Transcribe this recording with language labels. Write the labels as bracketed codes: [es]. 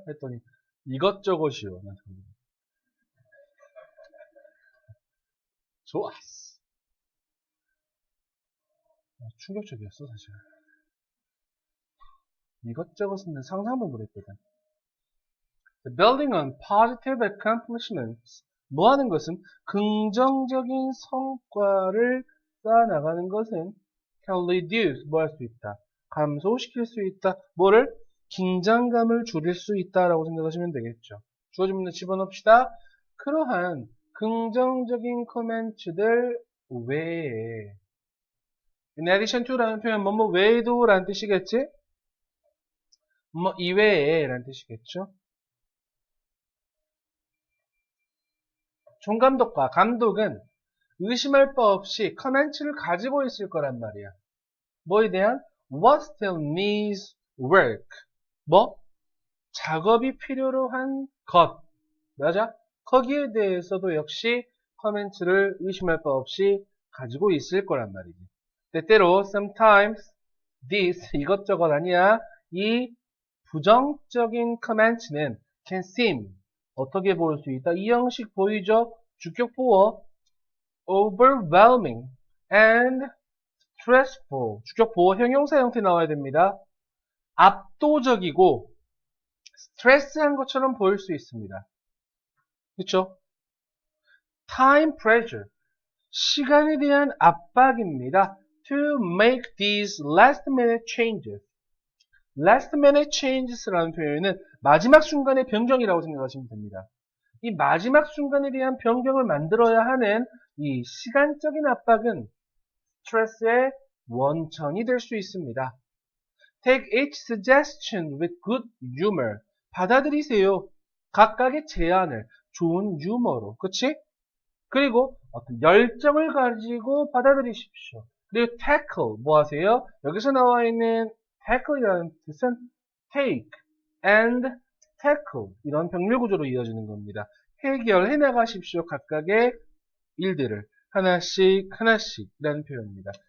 [ko] 그랬더니 이것저것이요. 좋았어. 충격적이었어 사실. 이것저것은 상상도 못했거든. [en] Building on positive accomplishments. [ko] 뭐 하는 것은? 긍정적인 성과를 쌓아나가는 것은 [en] can reduce, [ko] 뭐 할 수 있다? 감소시킬 수 있다. 뭐를? 긴장감을 줄일 수 있다라고 생각하시면 되겠죠. 주어진 문제 집어넣읍시다. 그러한 긍정적인 코멘트들 외에 [en] in addition to [ko] 라는 표현 뭐뭐 외에도 라는 뜻이겠지? 뭐 이외에 라는 뜻이겠죠? 총감독과 감독은 의심할 바 없이 커멘트를 가지고 있을 거란 말이야. 뭐에 대한? [en] What still needs work. [ko] 뭐? 작업이 필요로 한 것. 맞아? 거기에 대해서도 역시 커멘트를 의심할 바 없이 가지고 있을 거란 말이지. 때때로 [en] sometimes this [ko] 이것저것 아니야. 이 부정적인 커멘트는 [en] can seem [ko] 어떻게 볼 수 있다? 이 형식 보이죠? 주격 보어 [en] overwhelming and stressful. [ko] 주격 보어 형용사 형태 나와야 됩니다. 압도적이고 스트레스한 것처럼 보일 수 있습니다. 그렇죠? [en] time pressure. [ko] 시간에 대한 압박입니다. [en] to make these last minute changes. last minute changes [ko] 라는 표현은 마지막 순간의 변경이라고 생각하시면 됩니다. 이 마지막 순간에 대한 변경을 만들어야 하는 이 시간적인 압박은 스트레스의 원천이 될 수 있습니다. [en] Take each suggestion with good humor. [ko] 받아들이세요. 각각의 제안을 좋은 유머로, 그치? 그리고 어떤 열정을 가지고 받아들이십시오. 그리고 tackle, 뭐 하세요? 여기서 나와 있는 tackle이라는 뜻은 [en] take and tackle, [ko] 이런 병렬 구조로 이어지는 겁니다. 해결해 나가십시오. 각각의 일들을 하나씩 하나씩이라는 표현입니다.